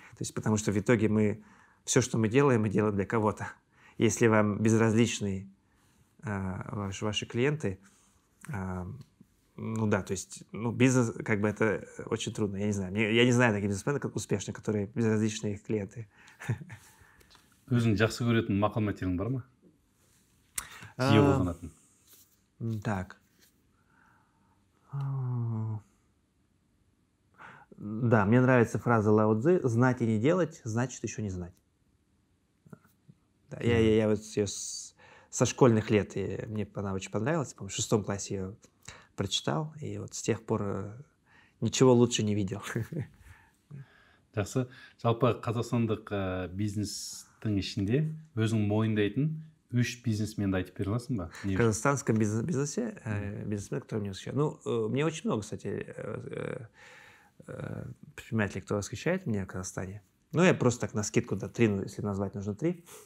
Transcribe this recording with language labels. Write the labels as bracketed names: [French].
[Russian] То есть, потому что в итоге все, что мы делаем для кого-то. Если вам безразличны ваши клиенты, то есть, бизнес, как бы это очень трудно. Я не знаю. Я не знаю таких бизнесменов успешных, которые безразличны их клиенты. [Kazakh] Өзің жақсы көретін мақал мәтелің бар ма? Жиі қолданатын. [Russian] Так. Да, мне нравится фраза Лао Цзы: «Знать и не делать, значит еще не знать». Да, я вот ее со школьных лет, мне она очень понравилась. По-моему, в 6 классе ее прочитал, и вот с тех пор ничего лучше не видел. [Kazakh] Жақсы. Жалпы қазақстандық бизнестің ішінде өзің мойындайтын 3 бизнесменді айтып бере аласың ба? [Russian] В казахстанском бизнесе бизнесмен, который мне восхищает. Мне очень много, кстати, предпринимателей, кто восхищает меня в Казахстане. Я просто так на скидку, 3, если назвать, нужно 3.